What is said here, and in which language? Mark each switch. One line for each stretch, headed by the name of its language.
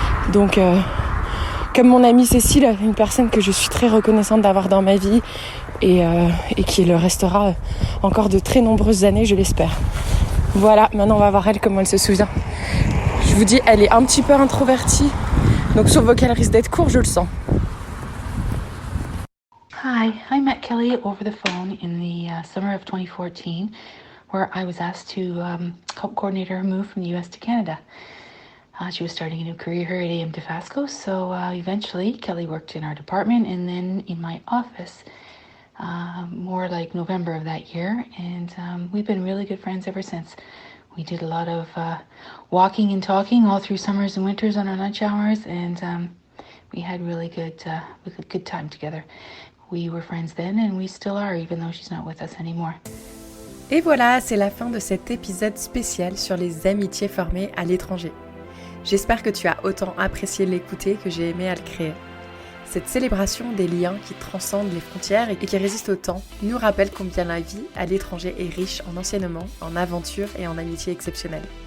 French: Donc comme mon amie Cécile, une personne que je suis très reconnaissante d'avoir dans ma vie et qui le restera encore de très nombreuses années, je l'espère. Voilà, maintenant on va voir elle comment elle se souvient. Je vous dis, elle est un petit peu introvertie, donc son vocal risque d'être court, je le sens.
English: Hi, I met Kelly over the phone in the summer of 2014, where I was asked to help coordinate her move from the US to Canada. She was starting a new career here at AM Dofasco, so eventually Kelly worked in our department and then in my office. More like November of that year, and we've been really good friends ever since. We did a lot of walking and talking all through summers and winters on our lunch hours, and we had really good time together. We were friends then, and we still are, even though she's not with us anymore.
French: Et voilà, c'est la fin de cet épisode spécial sur les amitiés formées à l'étranger. J'espère que tu as autant apprécié l'écouter que j'ai aimé à le créer. Cette célébration des liens qui transcendent les frontières et qui résistent au temps nous rappelle combien la vie à l'étranger est riche en enseignements, en aventures et en amitiés exceptionnelles.